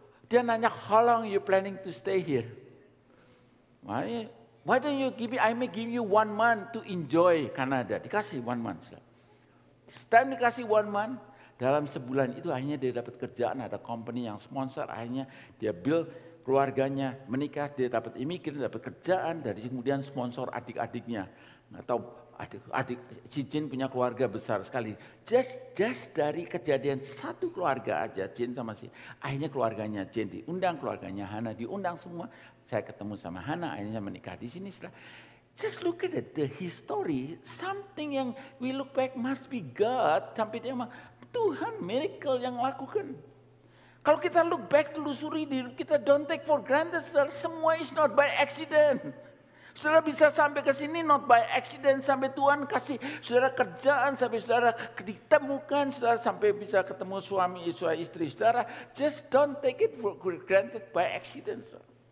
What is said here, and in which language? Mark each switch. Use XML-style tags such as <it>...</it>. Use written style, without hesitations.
<id>Dia nanya</id> <en>how long you planning to stay here? Why don't you give me, I may give you 1 month to enjoy Canada.</en> <id>Dikasih</id> <en>1 month.</en> <id>Setelah dikasih</id> <en>1 month,</en> <id>dalam sebulan itu akhirnya dia dapat kerjaan, ada company yang sponsor, akhirnya dia build keluarganya, menikah, dia dapat imigran, dapat kerjaan, dari kemudian sponsor adik-adiknya. Atau adik si Jin punya keluarga besar sekali. Just dari kejadian satu keluarga aja, Jin sama si, akhirnya keluarganya Jin diundang, keluarganya Hana diundang semua. Saya ketemu sama Hana, akhirnya menikah di sini.</id> <en>Just look at it, the history, something</en> <id>yang</id> <en>we look back must be God.</en> <id>Sampai dia Tuhan miracle yang lakukan. Kalau kita</id> <en>look back,</en> <id>telusuri diri kita,</id> <en>don't take for granted,</en> <id>saudara, semua</id> <en>is not by accident.</en> <id>Saudara bisa sampai ke sini</id> <en>not by accident,</en> <id>sampai Tuhan kasih saudara kerjaan, sampai saudara ditemukan, saudara sampai bisa ketemu suami, istri saudara.</id> <en>Just don't take it for granted by accident, saudara.</en>